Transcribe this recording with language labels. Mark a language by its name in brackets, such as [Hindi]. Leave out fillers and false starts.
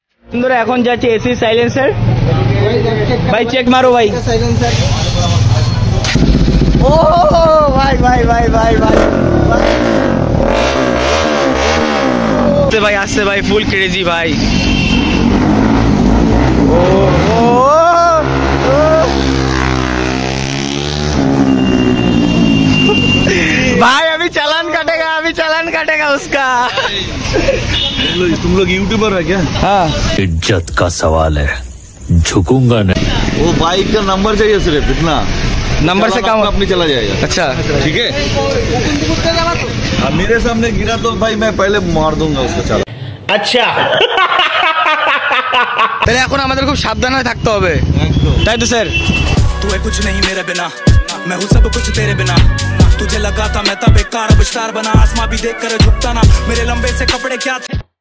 [Bangla] বন্ধুরা এখন যাচ্ছে এসি সাইলেন্সার ভাই চেক মারো ভাই সাইলেন্সার ও ভাই ভাই ভাই ভাই ভাই ভাই আসছে ভাই ফুল ক্রেজি ভাই ও [Hindi] भाई अभी चालान काटेगा उसका तुम लोग यूट्यूबर है क्या? हाँ इज्जत का सवाल है झुकूंगा नहीं। वो बाइक का नंबर चाहिए सिर्फ इतना नंबर से काम अपनी चला जाएगा। अच्छा ठीक है मेरे सामने गिरा तो भाई मैं पहले मार दूंगा उसको चालान। [Bangla] अच्छा তাহলে এখন আমাদের খুব সাবধানে থাকতে হবে তাই তো স্যার [Hindi] तू है कुछ नहीं मेरे बिना मैं हूँ सब कुछ तेरे बिना तुझे लगा था मैं तब बेकार अब स्टार बना आसमां भी देख कर झुकता ना मेरे लंबे से कपड़े क्या थे